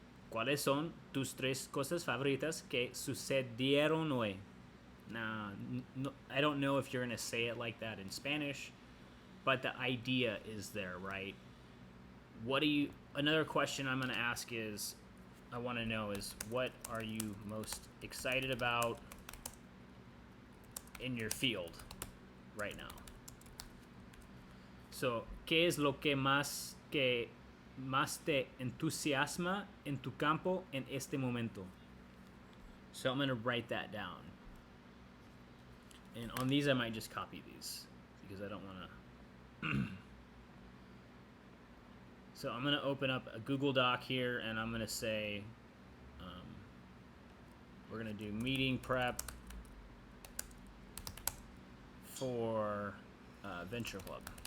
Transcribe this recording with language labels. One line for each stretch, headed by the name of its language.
Spanish: ¿Cuáles son tus 3 cosas favoritas que sucedieron hoy?
English: Now, no, I don't know if you're going to say it like that in Spanish, but the idea is there, right? Another question I'm going to ask is, I want to know is, what are you most excited about in your field right now?
Spanish: So, ¿qué es lo que más te entusiasma en tu campo en este momento?
English: So I'm going to write that down. And on these, I might just copy these because I don't want to. So I'm going to open up a Google Doc here, and I'm going to say, we're going to do meeting prep for Venture Club.